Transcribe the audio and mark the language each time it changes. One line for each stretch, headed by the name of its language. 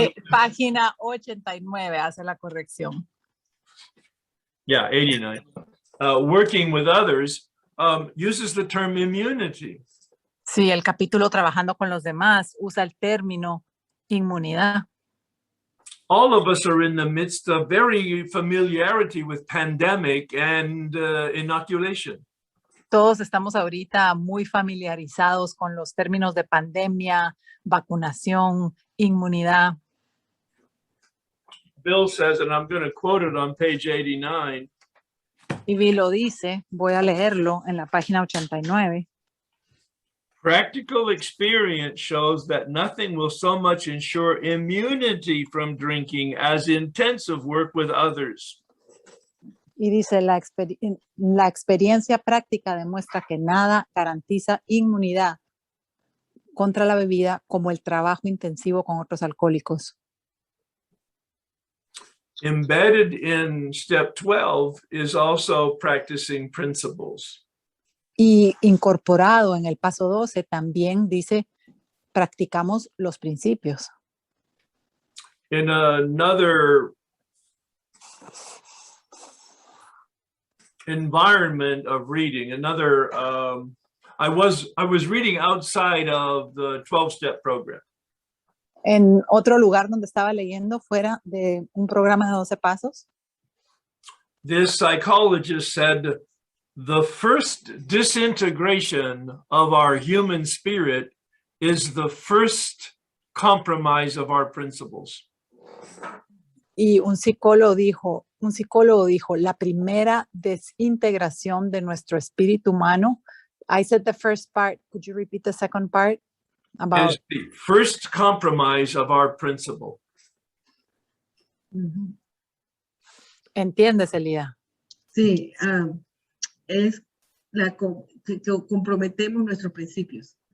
Spanish: Página 89 hace la corrección.
English: Yeah, 89. Working with others uses the term immunity.
Spanish: Sí, el capítulo Trabajando con los demás usa el término inmunidad.
English: All of us are in the midst of very familiarity with pandemic and inoculation.
Spanish: Todos estamos ahorita muy familiarizados con los términos de pandemia, vacunación, inmunidad.
English: Bill says, and I'm going to quote it on page 89,
Spanish: Y Vi lo dice, voy a leerlo en la página 89.
English: practical experience shows that nothing will so much ensure immunity from drinking as intensive work with others.
Spanish: Y dice, la experiencia práctica demuestra que nada garantiza inmunidad contra la bebida como el trabajo intensivo con otros alcohólicos.
English: Embedded in step 12 is also practicing principles.
Spanish: Y incorporado en el paso 12 también dice, practicamos los principios.
English: In another environment of reading, another, I was reading outside of the 12-step program.
Spanish: En otro lugar donde estaba leyendo fuera de un programa de 12 pasos,
English: This psychologist said, the first disintegration of our human spirit is the first compromise of our principles.
Spanish: y un psicólogo dijo, la primera desintegración de nuestro espíritu humano.
English: I said the first part. Could you repeat the second part? About Is the first compromise of our principle.
Spanish: ¿Entiendes, Elida? Sí, es que comprometemos nuestros principios.